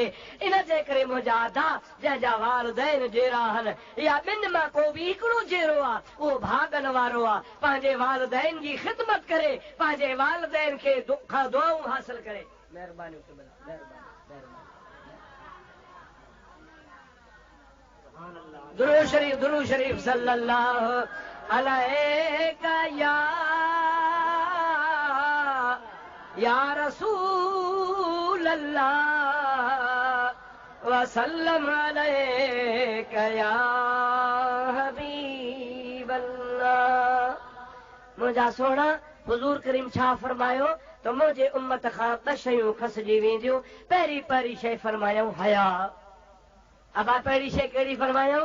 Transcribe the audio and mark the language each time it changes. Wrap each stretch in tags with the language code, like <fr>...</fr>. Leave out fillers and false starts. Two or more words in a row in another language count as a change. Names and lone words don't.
<sd>इन जे करे मुंहिंजा अदा जंहिंजा वालिदैन जहिड़ा आहिनि, या ॿिनि मां को बि हिकिड़ो जहिड़ो आहे, उहो भागनि वारो आहे। पंहिंजे वालिदैन जी ख़िदमत करे, पंहिंजे वालिदैन खे खां दुआऊं हासिल करे। महिरबानी दुरूद शरीफ</sd> <ar>صلى الله عليك يا رسول الله وسلم عليك يا حبيب الله.</ar> <sd>मुंहिंजा सोना हुज़ूर करीम छा फरमायो त मुंहिंजे उम्मत खां ॿ शयूं खसिजी वेंदियूं। पहिरीं शइ फरमायूं हया। अबा पहिरीं शइ कहिड़ी फरमायूं?</sd>